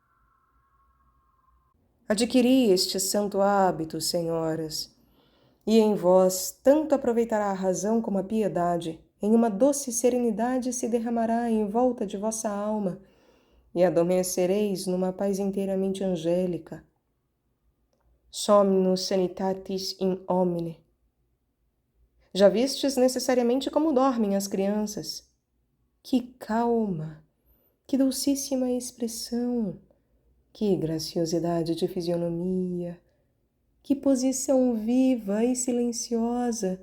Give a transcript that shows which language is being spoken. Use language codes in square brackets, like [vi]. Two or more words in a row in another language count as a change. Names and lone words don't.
[pt] Adquiri este santo hábito, senhoras, e em vós tanto aproveitará a razão como a piedade, em uma doce serenidade se derramará em volta de vossa alma, e adormecereis numa paz inteiramente angélica. [la] Somnus sanitatis in homine. [pt] Já vistes necessariamente como dormem as crianças. Que calma, que dulcíssima expressão, que graciosidade de fisionomia, Que posição viva e silenciosa!